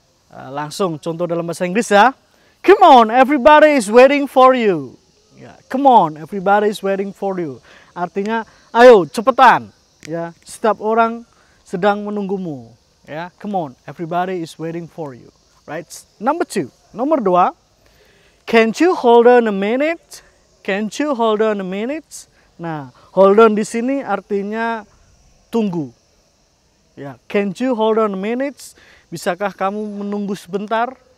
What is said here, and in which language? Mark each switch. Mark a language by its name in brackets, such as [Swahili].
[Indonesian] Langsung contoh dalam bahasa Inggris ya. [English] Come on, everybody is waiting for you. Ya, come on, everybody is waiting for you. [Indonesian] Artinya, ayo cepetan. Ya, setiap orang sedang menunggumu. [English] Ya, come on, everybody is waiting for you. Right? Number 2. [Indonesian] Nomor 2. [English] Can't you hold on a minute? Can't you hold on a minute? Nah, hold on [Indonesian] di sini artinya tunggu. [English] Ya, can't you hold on a minute? [Indonesian] Bisakah kamu menunggu sebentar?